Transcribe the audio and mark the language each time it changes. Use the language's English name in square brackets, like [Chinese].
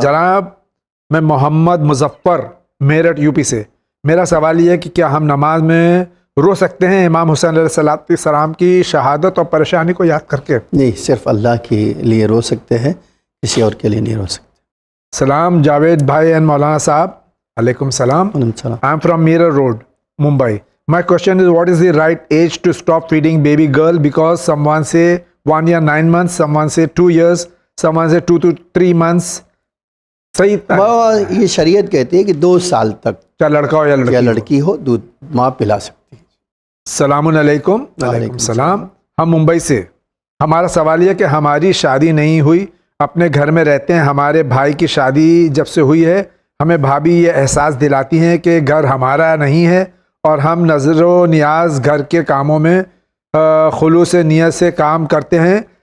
[Urdu] جناب، میں محمد Muzaffar Meerut U P سے. میرا سوال یہ ہے کہ کیا ہم نماز میں رو سکتے ہیں امام حسین علیہ السلام کی شہادت اور پریشانی کو یاد کر کے؟ نہیں، صرف اللہ کے لیے رو سکتے ہیں، کسی اور کے لیے نہیں رو سکتے. سلام جاوید بھائی اینڈ مولانا صاحب. علیکم السلام. [English] I am from Mirror Road, Mumbai. My question is, what is the right age to stop feeding baby girl? Because someone say 1 year 9 months, someone say 2 years, someone say 2 to 3 months. [Urdu] صحیح، یہ شریعت کہتی ہے کہ 2 سال تک چاہے لڑکا ہو یا لڑکی ہو دودھ ماں پلا سکتی ہے. السلام علیکم. وعلیکم السلام. ہم ممبئی سے ہمارا سوال یہ کہ ہماری شادی نہیں ہوئی، اپنے گھر میں رہتے ہیں، ہمارے بھائی کی شادی جب سے ہوئی ہے ہمیں بھابھی یہ احساس دلاتی ہیں کہ گھر ہمارا نہیں ہے، اور ہم نظر و نیاز گھر کے کاموں میں خلوص نیت سے کام کرتے ہیں،